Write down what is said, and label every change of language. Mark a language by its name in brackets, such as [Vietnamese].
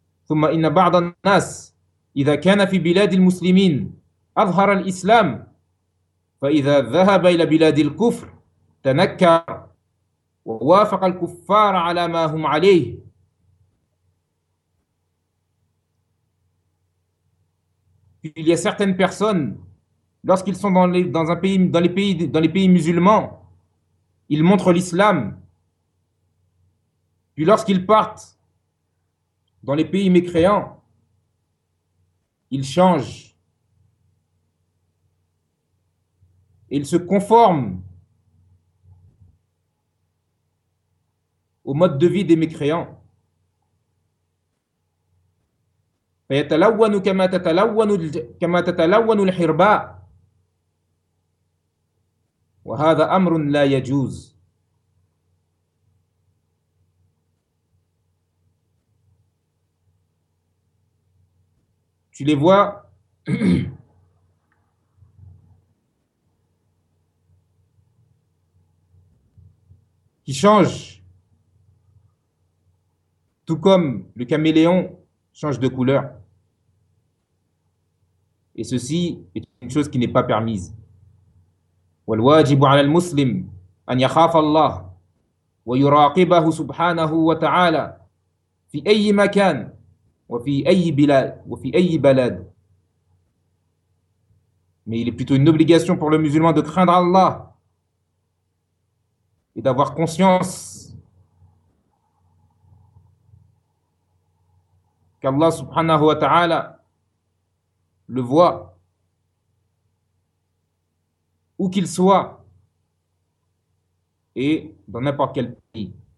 [Arabic] ثم إن بعض الناس إذا كان في بلاد المسلمين أظهر الإسلام فإذا ذهب إلى بلاد الكفر تنكر ووافق الكفار على ما هم عليه. [French] Il y a certaines personnes, lorsqu'ils sont dans les pays musulmans, ils montrent l'islam. Puis lorsqu'ils partent dans les pays mécréants, ils changent. Et ils se conforment au mode de vie des mécréants. [Arabic] فيتلون كما تتلون الحرباء وهذا أمر لا يجوز. [French] Tu les vois qui changent tout comme le caméléon change de couleur. Et ceci est une chose qui n'est pas permise. [Arabic] والواجب على المسلم أن يخاف الله ويراقبه سبحانه وتعالى في أي مكان وفي أي بلاد. [French] Mais il est plutôt une obligation pour le musulman de craindre Allah et d'avoir conscience qu'Allah subhanahu wa ta'ala le voit où qu'il soit et dans n'importe quel pays.